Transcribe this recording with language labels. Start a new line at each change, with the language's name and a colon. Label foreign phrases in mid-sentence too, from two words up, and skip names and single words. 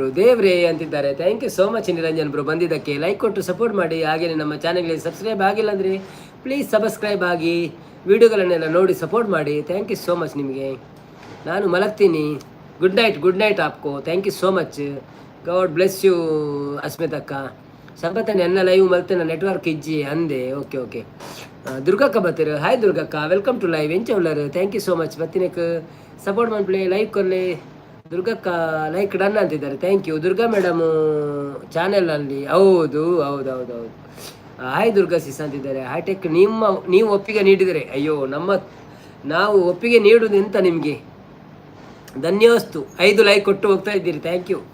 Kannada: ದೇವ್ರೇ ಅಂತಿದ್ದಾರೆ.
English: thank you so much
Kannada: ನಿರಂಜನ್ ಬ್ರೋ ಬಂದಿದ್ದಕ್ಕೆ. ಲೈಕ್ ಕೊಟ್ಟು ಸಪೋರ್ಟ್ ಮಾಡಿ. ಹಾಗೆಯೇ ನಮ್ಮ ಚಾನಲ್ಗೆ ಸಬ್ಸ್ಕ್ರೈಬ್ ಆಗಿಲ್ಲ ಅಂದರೆ ಪ್ಲೀಸ್ ಸಬ್ಸ್ಕ್ರೈಬ್ ಆಗಿ, ವಿಡಿಯೋಗಳನ್ನೆಲ್ಲ ನೋಡಿ ಸಪೋರ್ಟ್ ಮಾಡಿ.
English: thank you so much
Kannada: ನಿಮಗೆ. ನಾನು ಮಲಗ್ತೀನಿ.
English: good night
Kannada: ಆಪ್ಕೋ.
English: thank you so much. God bless you ಅಸ್ಮಿತಕ್ಕ.
Tulu: ಸಂಪತ್ತನೆ ಎನ್ನ ಲೈವ್ ಮಲ್ತೇನೆ ನೆಟ್ವರ್ಕ್ ಇಜ್ಜಿ ಅಂದೆ.
Kannada: ಓಕೆ ದುರ್ಗಕ್ಕ ಬರ್ತೀರ. ಹಾಯ್ ದುರ್ಗಕ್ಕ,
English: welcome to live.
Tulu: ಎಂಚ ಉಳ್ಳರು.
English: thank you so much.
Tulu: ಬರ್ತೀನಕ್ಕೆ ಸಪೋರ್ಟ್ ಮಾಡ್ಪ್ಲೇ ಲೈಕ್ ಕೊರ್ಲೆ.
Kannada: ದುರ್ಗಕ್ಕ ಲೈಕ್ ಡನ್ ಅಂತಿದ್ದಾರೆ.
English: thank you.
Kannada: ದುರ್ಗಾ ಮೇಡಮು ಚಾನೆಲಲ್ಲಿ. ಹೌದು. ಹಾಯ್ ದುರ್ಗಾ ಸಿಸ್ ಅಂತಿದ್ದಾರೆ. ಹೈಟೆಕ್ ನೀವು ಒಪ್ಪಿಗೆ ನೀಡಿದರೆ. ಅಯ್ಯೋ ನಾವು ಒಪ್ಪಿಗೆ ನೀಡುವುದು ಎಂತ ನಿಮಗೆ. ಧನ್ಯೋಸ್ತು. 5 ಲೈಕ್ ಕೊಟ್ಟು ಹೋಗ್ತಾ ಇದ್ದೀರಿ.
English: thank you.